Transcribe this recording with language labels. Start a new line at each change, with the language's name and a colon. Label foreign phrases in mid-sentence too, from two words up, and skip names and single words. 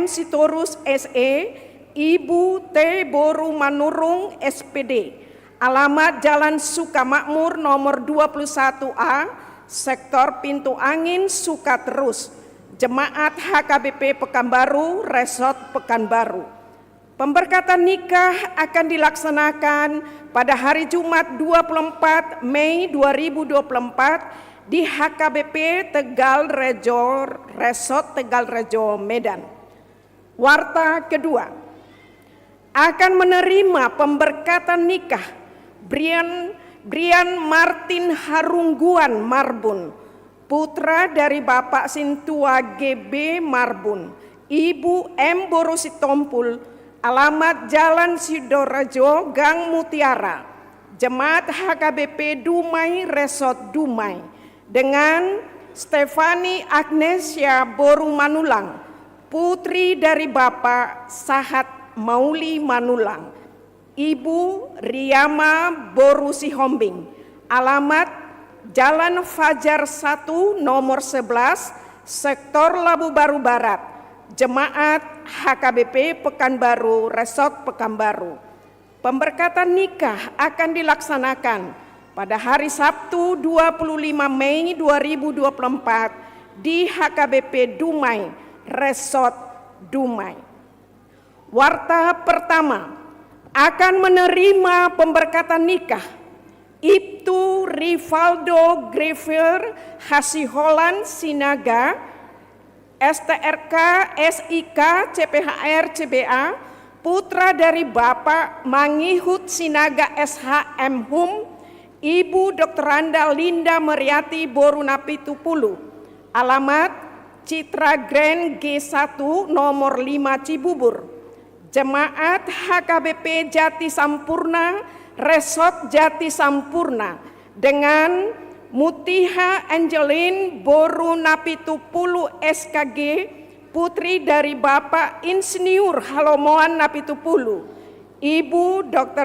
Indonesian: Sitorus SE, Ibu T. Boru Manurung SPD, alamat Jalan Sukamakmur nomor 21A, Sektor Pintu Angin Sukaterus, Jemaat HKBP Pekanbaru, Resort Pekanbaru. Pemberkatan nikah akan dilaksanakan pada hari Jumat 24 Mei 2024 di HKBP Tegal Rejo, Resort Tegal Rejo, Medan. Warta kedua, akan menerima pemberkatan nikah Brian Martin Harungguan Marbun, putra dari Bapak Sintua GB Marbun, Ibu M. Borositompul, alamat Jalan Sidorejo, Gang Mutiara, Jemaat HKBP Dumai, Resort Dumai, dengan Stefani Agnesia Boru Manulang, putri dari Bapak Sahat Mauli Manulang, Ibu Riyama Boru Sihombing, alamat Jalan Fajar 1 nomor 11, Sektor Labu Baru Barat, Jemaat HKBP Pekanbaru, Resort Pekanbaru. Pemberkatan nikah akan dilaksanakan pada hari Sabtu 25 Mei 2024 di HKBP Dumai, Resort Dumai. Warta pertama, akan menerima pemberkatan nikah Ibtu Rivaldo Grever Hasiholan Sinaga, STRK SIK CPHR CBA, putra dari Bapak Mangihut Sinaga SHM Hum, Ibu Dr. Randa Linda Meriati Borunapitupulu, alamat Citra Grand G1 nomor 5 Cibubur, Jemaat HKBP Jati Sampurna, Resort Jati Sampurna, dengan Mutiha Angeline Borunapitupulu SKG, putri dari Bapak Insinyur Halomoan Napitupulu, Ibu Dr.